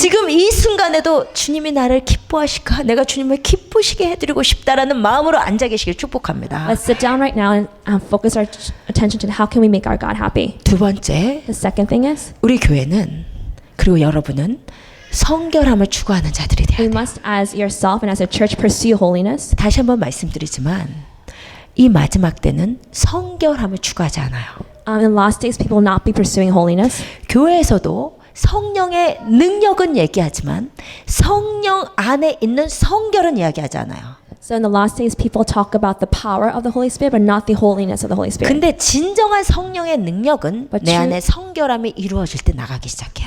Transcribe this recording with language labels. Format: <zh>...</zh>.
<ko>지금 이 순간에도 주님이 나를 기뻐하실까? 내가 주님을 기쁘시게 해드리고 싶다라는 마음으로 앉아 계시길 축복합니다.</ko> <en>Let's sit down right now and focus our attention to how can we make our God happy.</en> <ko>두 번째,</ko> <en>The second thing is</en> <ko>우리 교회는 그리고 여러분은 성결함을 추구하는 자들이 돼야</ko> <en>we</en> <ko>돼요.</ko> <en>must, as yourself and as a church, pursue holiness.</en> <ko>다시 한번 말씀드리지만 이 마지막 때는 성결함을 추구하지 않아요.</ko> <en>In the last days, people will not be pursuing holiness.</en> <ko>교회에서도 성령의 능력은 얘기하지만 성령 안에 있는 성결은 이야기하지 않아요.</ko> <en>So in the last days, people talk about the power of the Holy Spirit, but not the holiness of the Holy Spirit.</en> <ko>근데 진정한 성령의 능력은</ko> <en>But</en> <ko>내</ko> <en>true-</en> <ko>안에 성결함이 이루어질 때 나가기 시작해요.</ko>